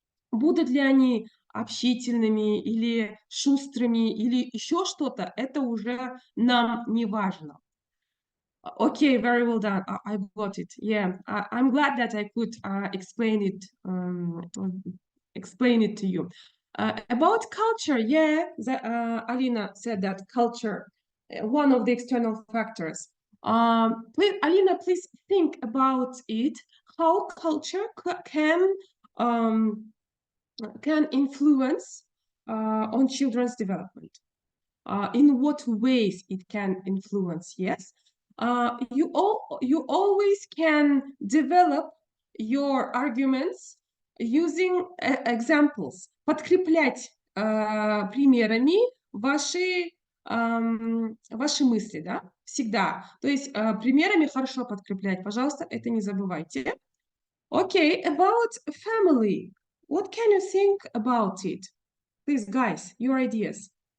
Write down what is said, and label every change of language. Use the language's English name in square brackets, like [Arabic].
[Russian] Будут ли они общительными или шустрыми или еще что-то, это уже нам не важно. [English] Okay, very well done. I got it. Yeah, I'm glad that I could explain it to you. About culture, yeah, Alina said that culture, one of the external factors. Please, Alina, please think about it. How culture can influence on children's development. In what ways it can influence? Yes, you always can develop your arguments using examples, [Russian] подкреплять примерами ваши мысли, да, всегда. То есть примерами хорошо подкреплять, пожалуйста, это не забывайте. [English] Okay, about family. What can you think about it? Please, guys, your ideas.